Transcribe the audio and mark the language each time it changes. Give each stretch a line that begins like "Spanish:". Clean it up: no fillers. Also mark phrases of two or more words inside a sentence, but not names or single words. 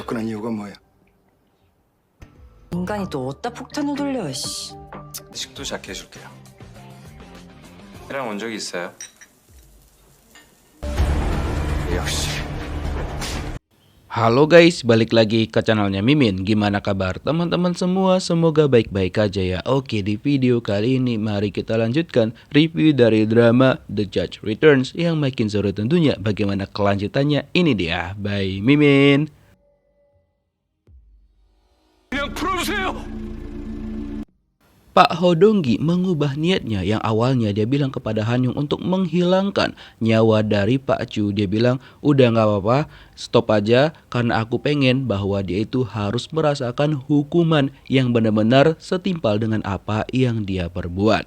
Korean: 접근한 이유가 뭐야? 인간이 또 어디다 폭탄을 돌려, 씨. 식도 작게 해줄게요. 해랑 온 적이 있어요? 역시.
Indonesian: Halo guys, balik lagi ke channelnya Mimin. Gimana kabar teman-teman semua? Semoga baik-baik aja ya. Oke, di video kali ini mari kita lanjutkan review dari drama The Judge Returns yang makin seru tentunya. Bagaimana kelanjutannya? Ini dia, by Mimin.
Korean: 그냥 풀어주세요.
Indonesian: Pak Hodonggi mengubah niatnya yang awalnya dia bilang kepada Hanyung untuk menghilangkan nyawa dari Pak Chu. Dia bilang, udah gak apa-apa, stop aja karena aku pengen bahwa dia itu harus merasakan hukuman yang benar-benar setimpal dengan apa yang dia perbuat.